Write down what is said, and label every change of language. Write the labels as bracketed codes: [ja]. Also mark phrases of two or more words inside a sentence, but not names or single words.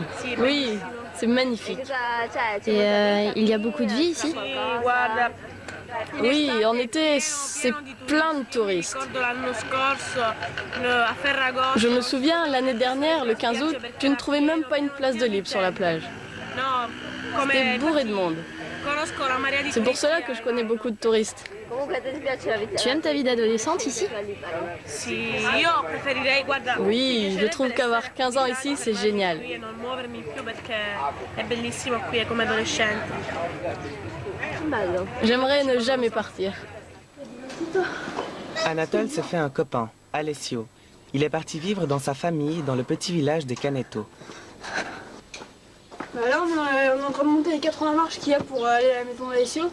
[fr] Oui, c'est magnifique. Et il y a beaucoup de vie ici? [it] Guarda, [fr] Oui, en été, c'est plein de touristes. [it] ricordo l'anno scorso a Ferragosto. [fr] Je me souviens, l'année dernière, le 15 août, tu ne trouvais même pas une place de libre sur la plage. [it] No, come [fr] C'était bourré de monde. [it] conosco la marea di [fr] C'est pour [it] turisti [fr] cela que je connais beaucoup de touristes. Tu aimes ta vie d'adolescente ici? [it] Sì, io preferirei, guarda. [fr] Oui, je trouve qu'avoir 15 ans ici, c'est génial. [it] Qui e non muovermi più perché è bellissimo qui, è come adolescente. [fr] J'aimerais ne jamais partir. Anatole s'est fait un copain, Alessio. Il est parti vivre dans sa famille dans le petit village de Caneto. Là, on est en train de monter les 80 marches qu'il y a pour aller à la maison d'Alessio.